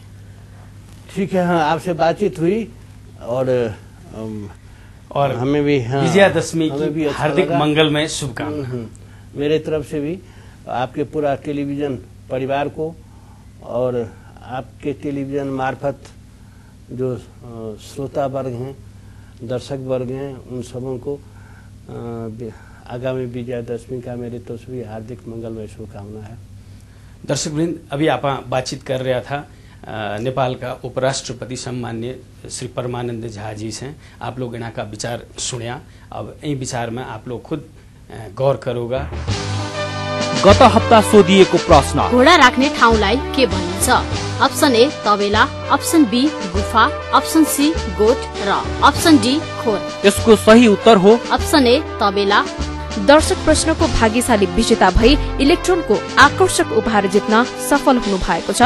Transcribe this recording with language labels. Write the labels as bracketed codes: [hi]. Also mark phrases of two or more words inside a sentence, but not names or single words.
[hi] ठीक है, हाँ, आपसे बातचीत हुई और हमें भी विजयादशमी की हार्दिक मंगलमय शुभकामनाएं मेरे तरफ से भी, आपके पूरा टेलीविजन परिवार को और आपके टेलीविजन मार्फत जो श्रोता वर्ग हैं, दर्शक वर्ग हैं, उन सबों को आगामी विजयादशमी का मेरे तरफ से भी हार्दिक मंगलमय शुभकामना है। दर्शक वृंद, अभी आप बातचीत कर रहा था नेपाल का उपराष्ट्रपति सम्मान्य श्री परमानंद झा जी से। आप लोग इनका विचार सुनिया, अब यही विचार में आप लोग खुद गौर करोगा। [ne] गत हप्ता सोधिएको प्रश्न, घोडा राख्ने ठाउँलाई के भनिन्छ? [en] Option A [ne] तबेला, [en] Option B [ne] गुफा, [en] Option C [ne] गोठ र [en] Option D [ne] खोर। यसको सही उत्तर हो [en] Option A तबेला। [ne] दर्शक प्रश्नको भाग्यशाली विजेता भई इलेक्ट्रोनको आकर्षक उपहार जित्न सफल हुनु भएको छ।